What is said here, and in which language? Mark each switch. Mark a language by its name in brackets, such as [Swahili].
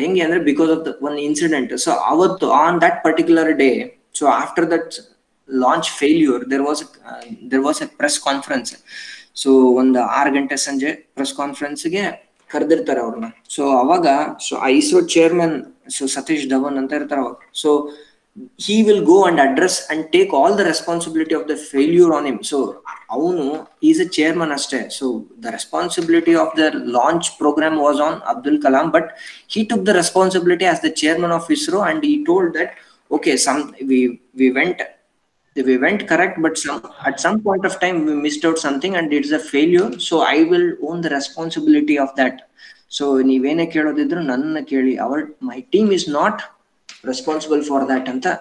[Kannada] ಹೆಂಗೆ ಅಂದ್ರೆ [English] Because of the one incident. So ಅವತ್ತು on that particular day, so after that launch failure there was a press conference. [Kannada] So ಒಂದು 6 ಗಂಟೆ ಸಂಜೆ press ಕಾನ್ಫರೆನ್ಸ್ಗೆ ಕರೆದಿರ್ತಾರೆ ಅವ್ರನ್ನ. So ಅವಾಗ so ISRO chairman so Satish Dhawan ಅಂತ ಇರ್ತಾರೆ ಅವಾಗ. [English] So he will go and address and take all the responsibility of the failure on him. So avunu he is a chairman aste. So the responsibility of the launch program was on Abdul Kalam, but he took the responsibility as the chairman of ISRO, and he told that okay, we went correct, but at some point of time we missed out something and it's a failure, so I will own the responsibility of that. So [Kannada] ನೀವೇನೇ ಕೇಳೋದಿದ್ರು ನನ್ನ ಕೇಳಿ, [English] my team is not responsible for that ಅಂತ.